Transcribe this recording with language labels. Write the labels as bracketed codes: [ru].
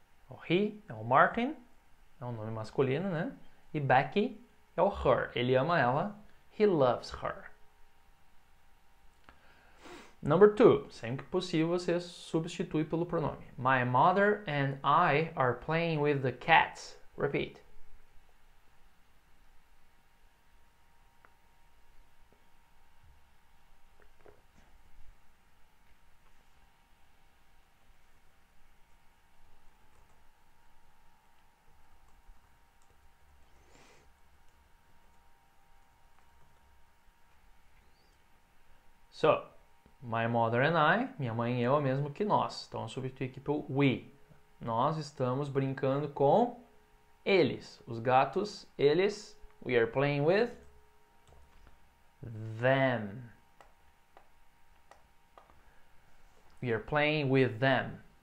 [pt] O he é o Martin, é um nome masculino, né? E Becky é o her. Ele ama ela. [en] He loves her. Number 2. [pt] Sempre que possível, você substitui pelo pronome. [en] My mother and I are playing with the cats. Repeat. So, my mother and I, [pt] minha mãe e eu, é o mesmo que nós. Então, eu substitui aqui pelo we. Nós estamos brincando com eles. Os gatos, eles. [en] We are playing with them. We are playing with them.